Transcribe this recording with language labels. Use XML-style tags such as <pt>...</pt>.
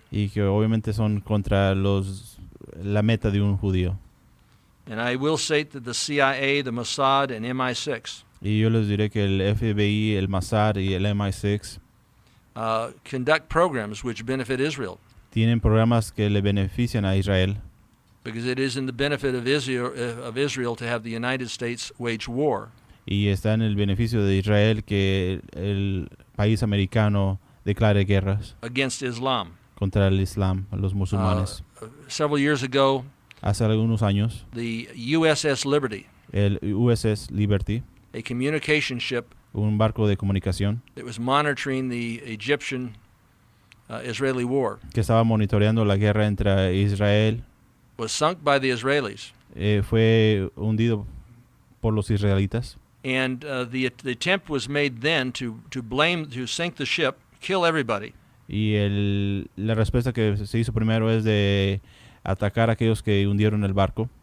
<es>y que obviamente son contra la meta de un judío.</es> <en>And I will state that the CIA, the Mossad, and MI6</en> <es>Y yo les diré que el FBI, el Mossad y el MI6</es> <en>conduct programs which benefit Israel,</en> <es>tienen programas que le benefician a Israel,</es> <en>because it is in the benefit of Israel to have the United States wage war</en> <es>y está en el beneficio de Israel que el país americano declare guerras</es> <en>against Islam.</en> <es>contra el Islam, los musulmanes.</es> <en>Several years ago,</en> <es>Hace algunos años,</es> <en>the USS Liberty</en> <es>el USS Liberty</es> <en>a communication ship</en> <es>un barco de comunicación</es> <en>that was monitoring the Egyptian Israeli war,</en> <es>que estaba monitoreando la guerra entre Israel,</es> <en>was sunk by the Israelis.</en> <es>fue hundido por los israelitas.</es> <en>And the attempt was made then to sink the ship, kill everybody.</en> <es>Y la respuesta que se hizo primero es de atacar a aquellos que hundieron el barco.</es>